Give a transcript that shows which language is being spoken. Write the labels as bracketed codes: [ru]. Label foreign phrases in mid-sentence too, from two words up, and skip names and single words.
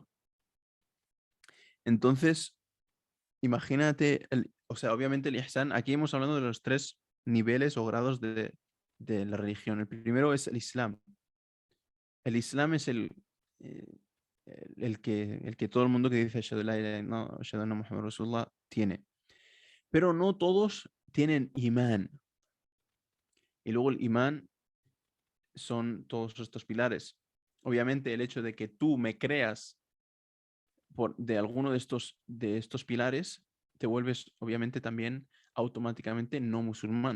[es] Entonces, imagínate, o sea, obviamente el ihsan, aquí hemos hablado de los 3 niveles o grados de la religión. El primero es el Islam. El Islam es eh, el que todo el mundo que dice [ar] أشهد أن لا إله إلا الله، أشهد أن محمدا رسول الله [es] tiene. Pero no todos tienen imán. Y luego el imán son todos estos pilares. Obviamente el hecho de que tú me creas de alguno de estos pilares, te vuelves obviamente también automáticamente no musulmán.